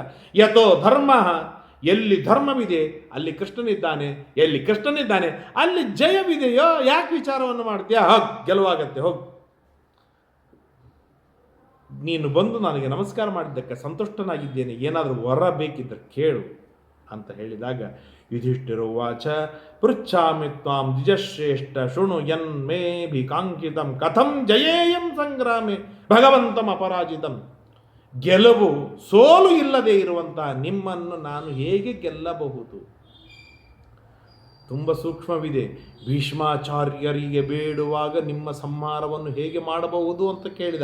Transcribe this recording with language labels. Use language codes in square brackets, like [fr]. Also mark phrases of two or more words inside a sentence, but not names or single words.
[sa] ಯಥೋ ಧರ್ಮ, [kn] ಎಲ್ಲಿ ಧರ್ಮವಿದೆ ಅಲ್ಲಿ ಕೃಷ್ಣನಿದ್ದಾನೆ, ಎಲ್ಲಿ ಕೃಷ್ಣನಿದ್ದಾನೆ ಅಲ್ಲಿ ಜಯವಿದೆಯೋ. ಯಾಕೆ ವಿಚಾರವನ್ನು ಮಾಡ್ತೀಯಾ? ಹೋಗ್, ಗೆಲುವಾಗತ್ತೆ, ಹೋಗ್. ನೀನು ಬಂದು ನನಗೆ ನಮಸ್ಕಾರ ಮಾಡಿದ್ದಕ್ಕೆ ಸಂತುಷ್ಟನಾಗಿದ್ದೇನೆ, ಏನಾದರೂ ವರ ಬೇಕಿದ್ದರೆ ಕೇಳು ಅಂತ ಹೇಳಿದಾಗ [sa] ಯುಧಿಷ್ಠಿರ ಉವಾಚ ಪೃಚ್ಛಾಮಿ ತ್ವಾಂ ದ್ವಿಜಶ್ರೇಷ್ಠ ಶೃಣು ಯನ್ಮೇ ಭಿಕಾಂಕಿತಂ ಕಥಂ ಜಯೇಯಂ ಸಂಗ್ರಾಮೆ ಭಗವಂತಂ ಅಪರಾಜಿತಂ. [kn] ಗೆಲುವು ಸೋಲು ಇಲ್ಲದೆ ಇರುವಂತಹ ನಿಮ್ಮನ್ನು ನಾನು ಹೇಗೆ ಗೆಲ್ಲಬಹುದು? ತುಂಬ ಸೂಕ್ಷ್ಮವಿದೆ. ಭೀಷ್ಮಾಚಾರ್ಯರಿಗೆ ಬೇಡುವಾಗ ನಿಮ್ಮ ಸಂಹಾರವನ್ನು ಹೇಗೆ ಮಾಡಬಹುದು ಅಂತ ಕೇಳಿದ.